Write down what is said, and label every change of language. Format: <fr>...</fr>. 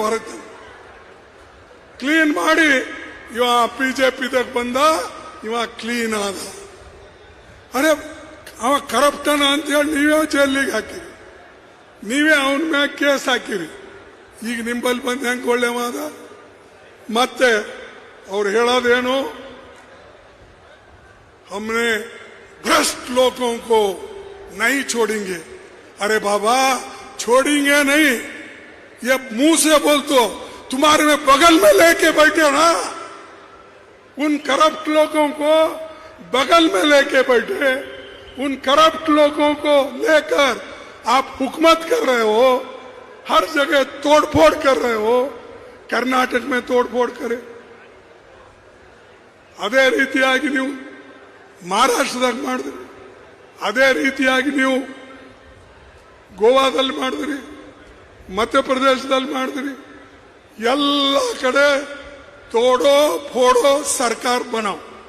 <kn>ಹೊರಗೆ ಕ್ಲೀನ್ ಮಾಡಿ ಇವ BJPದಾಗ ಬಂದ, ಇವ ಕ್ಲೀನ್ ಆದ. ಅರೆ, ಅವ ಕರಪ್ಟನ ಅಂತ ಹೇಳಿ ನೀವೇ ಜೈಲಿಗೆ ಹಾಕಿರಿ, ನೀವೇ ಅವನ ಮ್ಯಾಗ ಕೇಸ್ ಹಾಕಿರಿ. ಈಗ ನಿಂಬಲ್ಲಿ ಬಂದು ಹೆಂಗೆ ಒಳ್ಳೆ ಮಾದ. ಮತ್ತೆ ಅವ್ರು ಹೇಳೋದೇನು,</kn> <hi>हमने भ्रष्ट लोगों को नहीं छोड़ेंगे. अरे बाबा, छोड़ेंगे नहीं, ये मुंह से बोलते, तुम्हारे में बगल में लेके बैठे हो ना, उन करप्ट लोगों को बगल में लेके बैठे, उन करप्ट लोगों को लेकर आप हुकूमत कर रहे हो, हर जगह तोड़फोड़ कर रहे हो. कर्नाटक में तोड़फोड़ करे,</hi> <kn>ಅದೇ ರೀತಿಯಾಗಿ ನೀವು ಮಹಾರಾಷ್ಟ್ರದಾಗ ಮಾಡಿದ್ರಿ, ಅದೇ ರೀತಿಯಾಗಿ ನೀವು ಗೋವಾದಲ್ಲಿ ಮಾಡಿದ್ರಿ, ಮಧ್ಯಪ್ರದೇಶದಲ್ಲಿ ಮಾಡಿದ್ರಿ. ಎಲ್ಲ ಕಡೆ</kn> <hi>ತೋಡೋ ಫೋಡೋ</hi> <kn>ಸರ್ಕಾರ ಬನಾವ್.</kn>